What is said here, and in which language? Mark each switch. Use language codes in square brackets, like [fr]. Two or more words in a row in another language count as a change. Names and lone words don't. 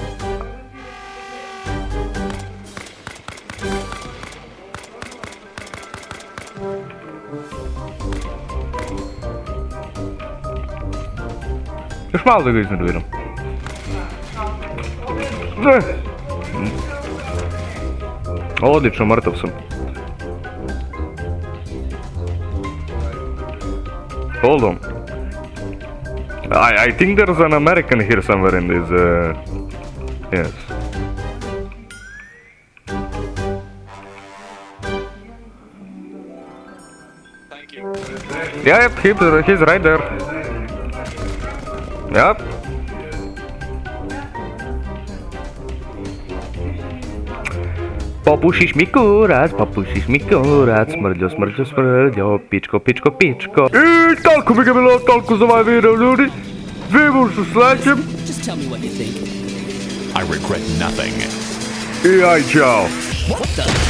[hr] Još malo da ga iznerviram. Odlično, mrtav sam. [en] Hold on. I think there's an American here somewhere in this, yes. Thank you. Yeah, yep, he's right there. Yep. [hr] Popušiš mi kurac, smrđo, smrđo, smrđo, pičko, pičko, pičko. I toliko bi ga bilo, toliko za ovaj video, ljudi. Vidimo se u sljedećem. [en] Just tell me what you think. I regret nothing. [hr] I aj, čao. [en] What the?